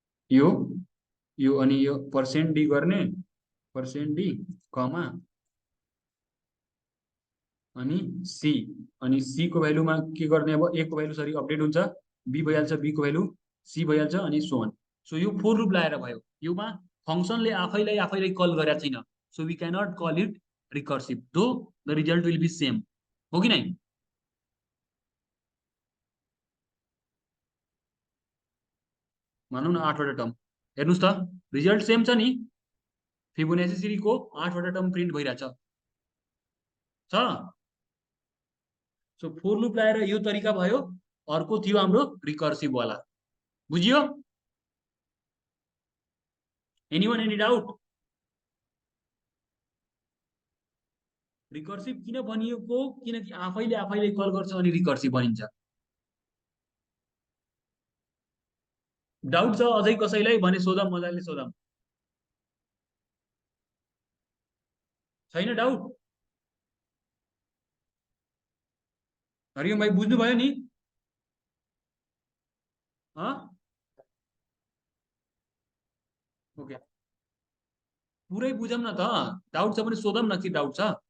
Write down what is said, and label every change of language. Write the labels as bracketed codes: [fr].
[ne] यो अनि यो पर्सेन्ट डी गर्ने पर्सेन्ट डी कमा अनि सी अनि सी को भ्यालुमा के गर्ने अब ए को भ्यालु सरी अपडेट हुन्छ बी भइहाल्छ बी को भ्यालु सी भइहाल्छ अनि सो अन। सो यो फोर लुप लगाएर भयो योमा फंक्सनले आफैलाई कल गरेको छैन। [en] so we cannot call it recursive though the result will be same [ne] हो कि नै। भनौँ न 8 वटा टर्म हेर्नुस् त रिजल्ट सेम छ नि फिबोनाची सिरिजको 8 वटा टर्म प्रिन्ट भइरहेछ छ। सो फोर लुप लगाएर यो तरिका भयो। अर्को थियो हाम्रो रिकर्सिभ वाला बुझियो एनीवन एनी डाउट। रिकर्सिभ किन बनिएको किनकि आफैले कल गर्छ अनि रिकर्सिभ बनिन्छ। डाउट छ अझै कसैलाई भने सोधम मजाले सोधम छैन डाउट हरिओम भाइ बुझ्नुभयो नि ओके पुरै बुझौँ न त डाउट छ भने सोधौँ न के डाउट छ।